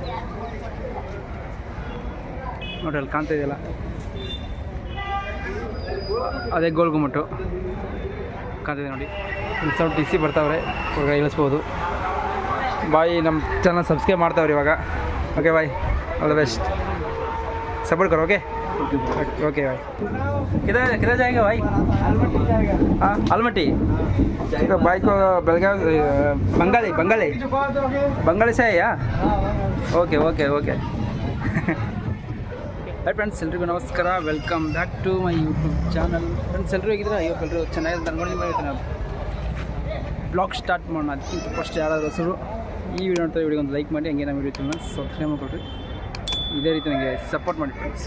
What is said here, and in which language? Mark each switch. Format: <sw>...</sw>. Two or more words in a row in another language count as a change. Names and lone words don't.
<kn>ನೋಡ್ರಿ ಅಲ್ಲಿ ಕಾಣ್ತಾ ಇದೆಯಲ್ಲ ಅದೇ ಗೋಲ್ ಗುಮ್ಮಟ್ಟು ಕಾಣ್ತಿದೆ ನೋಡಿ. ಸೌಂಡ್ ಟಿ ಸಿ ಬರ್ತಾವ್ರೆ, ಇವಾಗ ಇಳಿಸ್ಬೋದು. ಬಾಯ್, ನಮ್ಮ</kn> <en>channel subscribe</en> <kn>ಮಾಡ್ತಾವ್ರಿ ಇವಾಗ.</kn> <en>Okay bye, all the best,</en> <hi>सपोर्ट करो.</hi> <en>okay okay</en> <hi>भाई. किधर किधर जाएंगे भाई? हाँ आलमट्टी. तो भाई को बेलगाव बंगाली बंगाली बंगाली से है या?</hi> <en>Okay okay okay. Hi friends,</en> <kn>ಎಲ್ರಿಗೂ ನಮಸ್ಕಾರ.</kn> <en>Welcome back to my YouTube channel.</en> <kn>ಫ್ರೆಂಡ್ಸ್ ಎಲ್ಲರೂ ಹೇಗಿದ್ರೆ ಎಲ್ಲರೂ ಚೆನ್ನಾಗಿ ನೋಡಿ ಮಾಡ್ತೀನಿ.</kn> <en>blog start</en> <kn>ಮಾಡೋಣ. ಅದಕ್ಕಿಂತ ಫಸ್ಟ್ ಯಾರಾದರೂ ಹೆಸರು ಈ ವಿಡಿಯೋ ನೋಡ್ತಾರೆ ವಿಡಿಯೋ ಒಂದು ಲೈಕ್ ಮಾಡಿ, ಹಂಗೆ ನಮ್ಮ</kn> <en>video channel subscribe</en> <kn>ಮಾಡಿಕೊಡ್ರಿ. ಇದೇ ರೀತಿ ನನಗೆ ಸಪೋರ್ಟ್ ಮಾಡಿ ಫ್ರೆಂಡ್ಸ್.</kn>